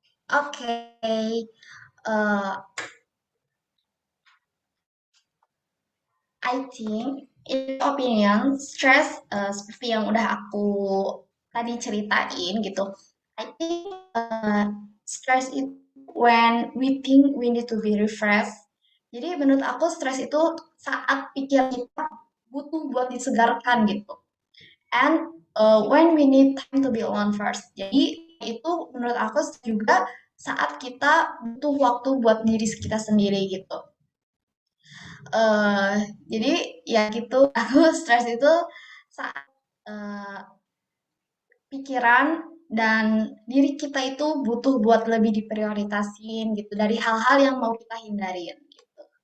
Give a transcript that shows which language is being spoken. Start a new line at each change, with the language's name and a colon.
Indonesian: Oke. Uh,
English: I think, in opinion,
Indonesian: stress seperti yang udah aku tadi ceritain gitu.
English: I think stress itu when we think we need to be refreshed.
Indonesian: Jadi menurut aku stres itu saat pikiran kita butuh buat disegarkan gitu.
English: And when we need time to be alone first.
Indonesian: Jadi itu menurut aku juga saat kita butuh waktu buat diri kita sendiri gitu. Jadi ya gitu, aku stres itu saat pikiran dan diri kita itu butuh buat lebih diprioritasin gitu dari hal-hal yang mau kita hindarin gitu.